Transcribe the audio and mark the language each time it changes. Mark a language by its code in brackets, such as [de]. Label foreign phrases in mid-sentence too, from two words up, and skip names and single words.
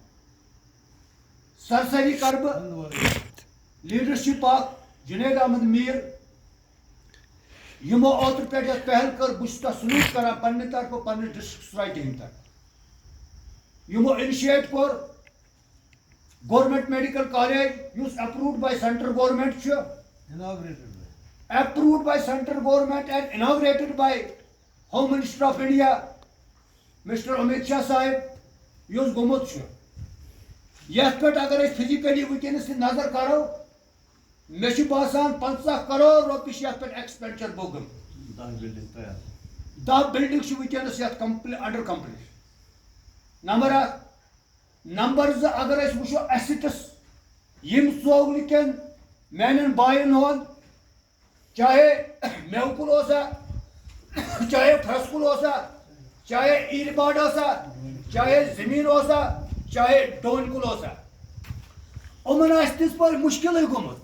[ks] سرسری کرٕ بہٕ لیڈرشپ اکھ جنید احمد میٖر یِمو اوترٕ پٮ۪ٹھ یتھ پہل کٔر. بہٕ چھُس تتھ سلوٗٹ کران پننہِ طرفہٕ پننہِ [en] district society [ks] ہٕنٛدِ طرفہٕ. یِمو انشیٹ کوٚر [en] government medical college [ks] یُس [en] approved by central government [ks] چھُ. [en] approved by central government and inaugurated by Home Minister of India مسٹر امت شاہ صاحب [ks] یُس گوٚمُت چھُ. یتھ پٮ۪ٹھ اگر أسۍ فزیکلی وٕنکیٚنس نظر کرو مےٚ چھُ باسان 50 کروڑ رۄپیہِ چھِ یتھ پٮ۪ٹھ ایکسپینڈچر گوٚمُت. 10 بلڈنگ چھِ وٕنکیٚنس یتھ [en] under complete. [ks] نمبر 1. نمبر 2 اگر أسۍ وٕچھو ایسٹس یِم ژوگلہٕ کٮ۪ن میانٮ۪ن باین ہُنٛد چاہے میوٕ کُل اوسا چاہے فرٛس کُل اوسا چاہے ایٖرِ باڑ اوسا چاہے زٔمیٖن اوسا چاہے ڈوٗنۍ کُل اوسا یِمن آسہِ تِژھ پٲٹھۍ مُشکِلٕے گوٚمُت.